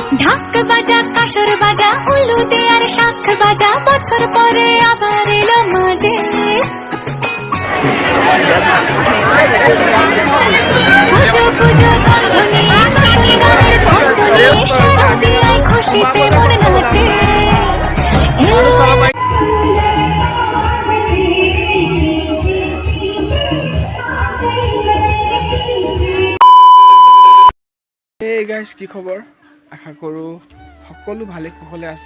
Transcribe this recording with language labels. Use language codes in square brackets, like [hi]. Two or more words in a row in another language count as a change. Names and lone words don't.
[bn] ঢাক বাজা কাসর বাজা উলু দেয়ার শাখ বাজা বছর পরে আবার এলো মাঝে পুজো পুজো ধ্বনি নতুন গানের ঝনঝনি সারা দিয়ায় খুশিতে মন নাচে [en] Hey guys, [as] কি খবৰ? আশা কৰোঁ সকলো ভালে কুশলে আছে।